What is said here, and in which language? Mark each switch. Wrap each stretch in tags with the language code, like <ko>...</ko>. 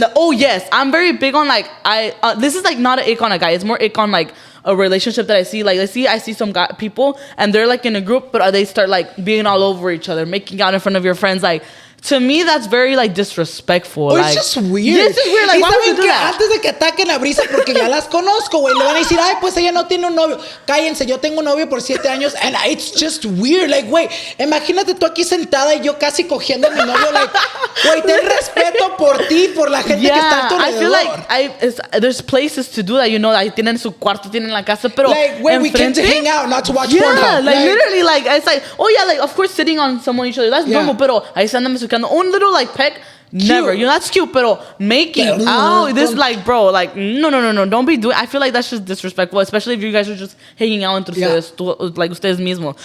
<en>Oh yes, I'm very big on, like, this is like not an ick on a guy, it's more ick on, like, a relationship that I see. Like, I see some people and they're like in a group, but they start like being all over each other, making out in front of your friends. Like, to me, that's very, like, disrespectful. It's just weird. Yeah, it's just weird. Like, why would you do that?</en> <es>Antes de que ataquen a Brissa, porque ya las conozco, güey, le van a decir, ay, pues ella no tiene un novio. Cállense, yo tengo un novio por 7 años.</es> <en>And it's just weird.</en> <es>Like, güey, imagínate tú aquí sentada y yo casi cogiendo a mi novio. Like, güey, ten respeto por ti, por la gente que está a tu alrededor.</es> <en>I feel like there's places to do that, you know, like,</en> <es>tienen su cuarto, tienen la casa, pero</es> <en>like, where we came to hang out, not to watch Pornhub. Yeah, like, literally, like, it's like, oh yeah, like, of course, sitting on someone each other, that's normal,</en> <es>pero ahí se andan besuqueando.</es> <en>Un little, like, peck, never. You know, that's cute,</en> <es>pero</es> <en>making out, this, like, bro, like, no, don't be doing. I feel like that's just disrespectful, especially if you guys are just hanging out</en> <es>entre ustedes,</es> <en>like,</en> <es>ustedes mismos.</es>